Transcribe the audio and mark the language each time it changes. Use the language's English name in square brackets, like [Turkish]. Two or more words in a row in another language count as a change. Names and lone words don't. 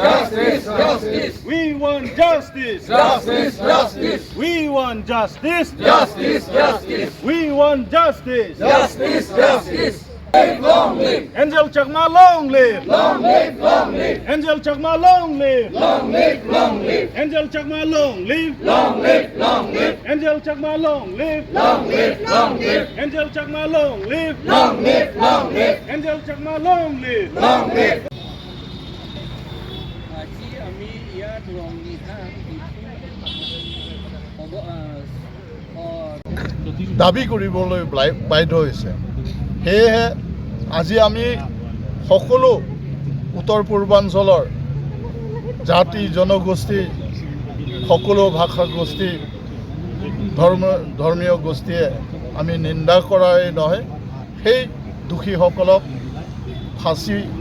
[English] Justice, justice. We want justice. Justice, justice. We want justice. Justice, justice. We want justice. Justice, justice. Long live. Angel Chakma, long live. Long live, long live. Angel Chakma, long live. Long live, long live. Angel Chakma, long live. Long live, long live. Angel Chakma, long live. Long live, long live. Angel Chakma, long live. Long live, long live. Angel Chakma, long live. Long live. [Assamese] আজি আমি ইয়াত ৰংনিহান দাবী কৰিবলৈ বাধ্য হৈছে। সেয়েহে আজি আমি সকলো উত্তৰ পূৰ্বাঞ্চলৰ জাতি জনগোষ্ঠী সকলো ভাষা গোষ্ঠী ধৰ্মীয় গোষ্ঠীয়ে আমি নিন্দা কৰাই নহয়, সেই দোষীসকলক ফাঁচী